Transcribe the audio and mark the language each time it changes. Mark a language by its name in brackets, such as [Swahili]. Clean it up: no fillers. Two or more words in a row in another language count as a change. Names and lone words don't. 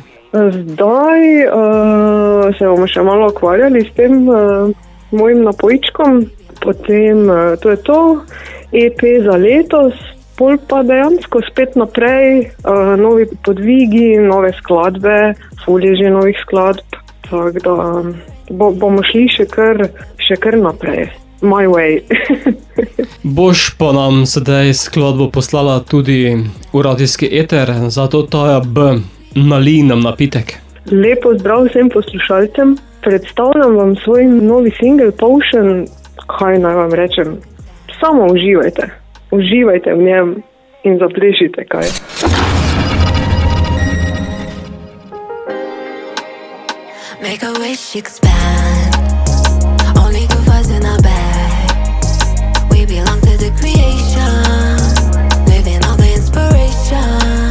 [Slovenian] Zdaj se bomo še malo ukvarjali s tem mojim napojčkom, potem to je to, EP za letos, pol pa dejansko spet naprej, novi podvigi, nove skladbe, fulje že novih skladb, tako da bomo šli še kar naprej. [English] My way. [Slovenian] Boš pa nam sedaj skladbo poslala tudi v radijski eter, zato Taja B, nalij nam napitek. Lepo zdrav vsem poslušalcem. Predstavljam vam svoj novi single Potion. Kaj naj vam rečem? Samo uživajte. Uživajte v njem in zaplešite kaj. [English] Make a wish expand. Only good vibes in our bag. We belong to the creation. Living all the inspiration.